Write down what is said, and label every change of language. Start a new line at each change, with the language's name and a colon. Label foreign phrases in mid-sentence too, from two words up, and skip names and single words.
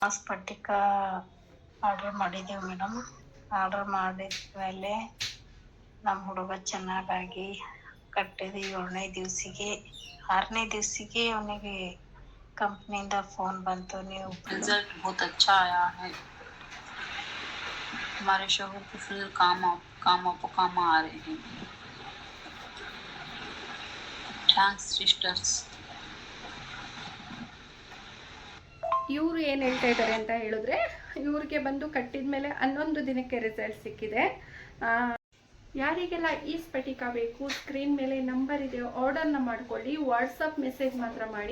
Kannada: ಸ್ಫಟಿಕ ಆರ್ಡರ್ ಮಾಡಿದ್ದೀವಿ ಮೇಡಮ್. ಆರ್ಡರ್ ಮಾಡಿದ ಮೇಲೆ ನಮ್ಮ ಹುಡುಗ ಚೆನ್ನಾಗಾಗಿ ಕಟ್ಟಿದ 7ನೇ ದಿವಸಿಗೆ 6ನೇ ದಿವಸಿಗೆ ಅವನಿಗೆ ಕಂಪ್ನಿಯಿಂದ ಫೋನ್ ಬಂತು, ನೀವು
Hindi: रिजल्ट बहुत अच्छा आया है। हमारे शोहर के फुल काम आ रहे हैं।
English: thanks sisters.
Kannada: ಇವರು ಏನು ಹೇಳ್ತಾ ಇದ್ದಾರೆ ಅಂತ ಹೇಳಿದ್ರೆ, ಇವ್ರಿಗೆ ಬಂದು ಕಟ್ಟಿದ ಮೇಲೆ 11 ದಿನಕ್ಕೆ ರಿಸಲ್ಟ್ ಸಿಕ್ಕಿದೆ. ಯಾರಿಗೆಲ್ಲ ಈ ಸ್ಫಟಿಕ ಬೇಕು, ಸ್ಕ್ರೀನ್ ಮೇಲೆ ನಂಬರ್ ಇದೆ, ಆರ್ಡರ್ನ ಮಾಡ್ಕೊಳ್ಳಿ. ವಾಟ್ಸಪ್ ಮೆಸೇಜ್ ಮಾತ್ರ ಮಾಡಿ.